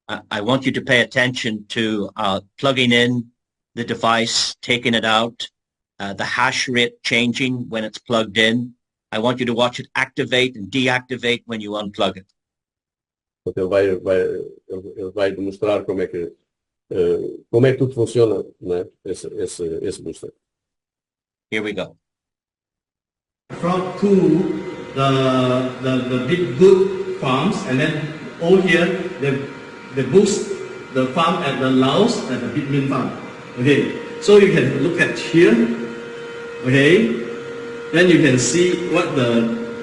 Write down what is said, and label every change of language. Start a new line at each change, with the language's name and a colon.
English: I want you to pay attention to plugging in the device, taking it out, the hash rate changing when it's plugged in. I want you to watch it activate and deactivate when you unplug it.
Portuguese: Ele vai demonstrar como é que tudo funciona, né? Esse booster.
English: Here we go. From to the big good farms, and then over here they boost the farm at the Laos and the Bitmin farm. Okay, so you can look at here. Okay, then you can see what the